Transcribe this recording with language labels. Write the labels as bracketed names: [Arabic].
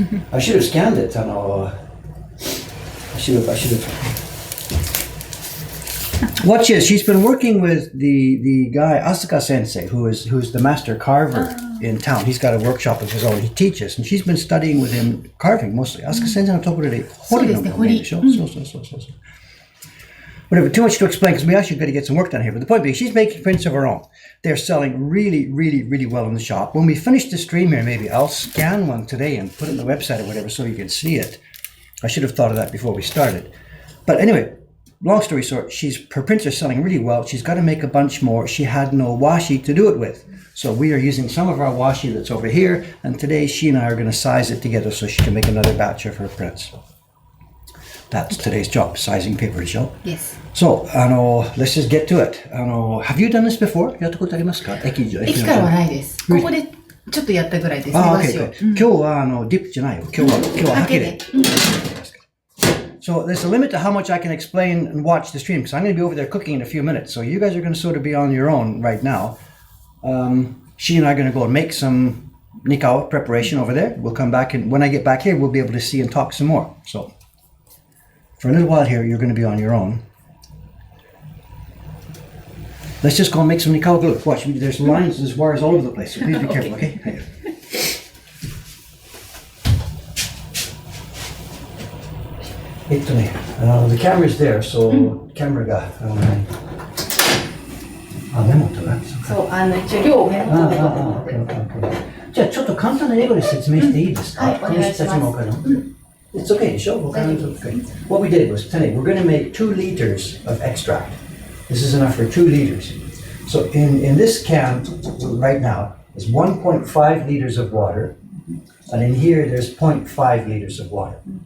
[English] I should have scanned it. I should have. Watch this. She's been working with the guy Asuka Sensei, who's the master carver in town. He's got a workshop of his own. He teaches, and she's been studying with him carving mostly. [Japanese] Asuka Sensei のところで彫りの方でしょ。そう。 [English] Whatever, too much to explain because we actually got to get some work done here. But the point being, she's making prints of her own. They're selling really, really, really well in the shop. When we finish the stream here, maybe I'll scan one today and put it on the website or whatever so you can see it. I should have thought of that before we started. But anyway, long story short, her prints are selling really well. She's got to make a bunch more. She had no washi to do it with. So we are using some of our washi that's over here. And today she and I are going to size it together so she can make another batch of her prints. That's today's job, sizing paper show. Yes. So, let's just get to it. Have you done this before? [Japanese] やったことありますか？駅からはないです。ここでちょっとやったぐらいです。 [English] Okay. [Japanese] 今日はディップじゃないよ。今日はハケで。 [English] So there's a limit to how much I can explain and watch the stream because I'm going to be over there cooking in a few minutes. So you guys are going to sort of be on your own right now. She and I are going to go and make some nikao preparation over there. We'll come back and when I get back here, we'll be able to see and talk some more. So for a little while here, you're going to be on your own. Let's just go and make some nikao glue. Watch, there's lines, there's wires all over the place, so please be careful, okay? The camera's there, so camera [Japanese] がメモとかそう、一応量をメモとかじゃあちょっと簡単な英語で説明していいですか？はい、お願いします。 [English] It's okay, show. What we did was today we're going to make 2 liters of extract. This is enough for 2 liters. So in this can right now is 1.5 liters of water, and in here there's 0.5 liters of water.